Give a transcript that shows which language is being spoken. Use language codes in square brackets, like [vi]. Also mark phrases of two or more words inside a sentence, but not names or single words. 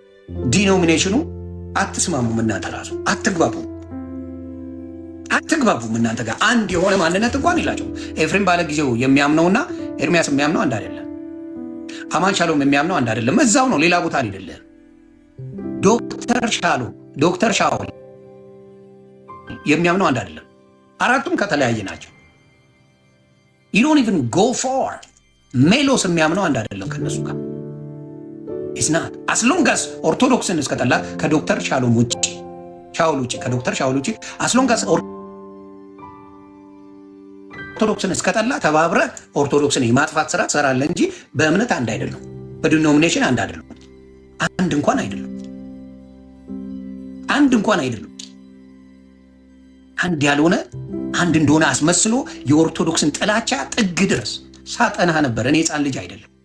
[am] ዲኖሚኔሽኑ አትስማሙም። እናንተ ራሱ አትግባቡም። እናንተ ጋር አንድ የሆነ ማንነት እንኳን የላቸው። ኤፍሬም ባለጊዜው የሚያምነውና ኤርሚያስ የሚያምነው አንድ አይደለም። አማን ሻሎም የሚያምነው አንድ አይደለም። እዛው ነው፣ ሌላ ቦታ አይደለም። ዶክተር ሻውል የሚያምነው አንድ አይደለም። አራቱም ከተለያየ ናቸው። [en] you don't even go for [am] ሜሎስ የሚያምነው አንድ አይደለም ከነሱ ጋር [en] isn't as long as [am] ኦርቶዶክስን እስከጠላ ከዶክተር ሻሎም ውጪ ከዶክተር ሻውል ውጪ [en] as long as [am] ኦርቶዶክስን እስከጠላ ተባብረ ኦርቶዶክስን የማጥፋት ስራ ትሰራለህ እንጂ በእምነት አንድ አይደለም፣ በዲኖሚኔሽን አንድ አይደለም። አንድ እንኳን አይደለም። አንድ ያልሆነ አንድ እንደሆነ አስመስሎ የኦርቶዶክስን ጥላቻ ጥግ ድረስ ሳጠናህ ነበር። እኔ ሕፃን ልጅ አይደለም።